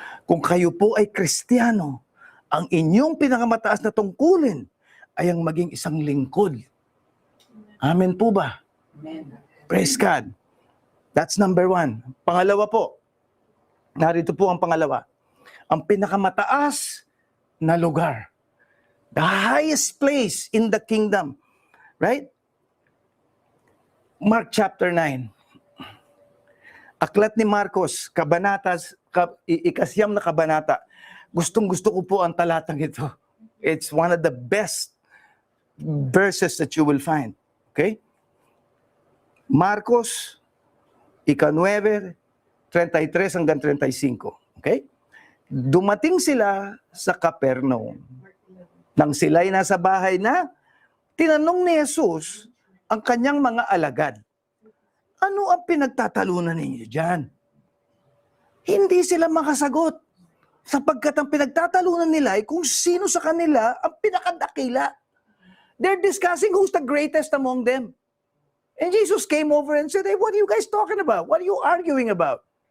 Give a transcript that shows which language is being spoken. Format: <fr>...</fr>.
<tl>Kung kayo po ay Kristiyano, ang inyong pinakamataas na tungkulin ay ang maging isang lingkod. Amen po ba? Amen.</tl> <en>Praise God. That's number 1.</en> <tl>Pangalawa po, narito po ang pangalawa. Ang pinakamataas na lugar.</tl> <en>The highest place in the kingdom. Right? Mark chapter 9.</en> <tl>Aklat ni Marcos, ikasyam na kabanata. Gustong-gusto ko po ang talatang ito.</tl> <en>It's one of the best verses that you will find.</en> <tl>Okay? Marcos, ika-9, 33 hanggang 35. Okay? Dumating sila sa Capernaum. Nang sila'y nasa bahay na, tinanong ni Jesus ang kanyang mga alagad, ano ang pinagtatalunan ninyo dyan? Hindi sila makasagot. Sapagkat ang pinagtatalunan nila ay kung sino sa kanila ang pinakadakila.</tl> <en>They're discussing who's the greatest among them. And Jesus came over and said, hey, what are you guys talking about? What are you arguing about?</en>